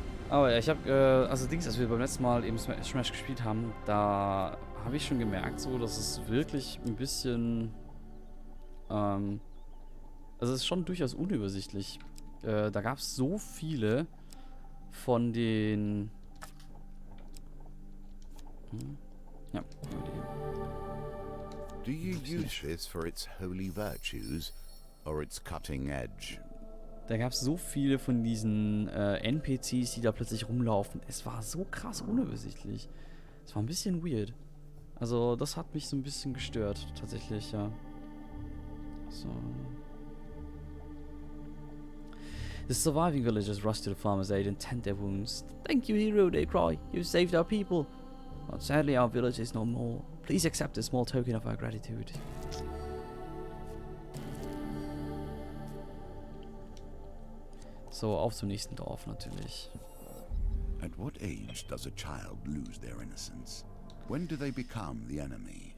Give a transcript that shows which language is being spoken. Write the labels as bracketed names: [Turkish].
[German] Aber ja, ich habe, also Dings, als wir beim letzten Mal eben Smash gespielt haben, da habe ich schon gemerkt, so, dass es wirklich ein bisschen, also es ist schon durchaus unübersichtlich. Da gab es so viele von den, ja. [English] Do you use this for its holy virtues or its cutting edge? [German] Da gab es so viele von diesen NPCs, die da plötzlich rumlaufen. Es war so krass unübersichtlich. Es war ein bisschen weird. Also das hat mich so ein bisschen gestört, tatsächlich, ja. So. [English] The surviving villagers rush to the farmer's aid and tend their wounds. Thank you, hero, they cry. You saved our people. But sadly, our village is no more. Please accept a small token of our gratitude. [German] So, auf zum nächsten Dorf natürlich. [English] At what age does a child lose their innocence? When do they become the enemy?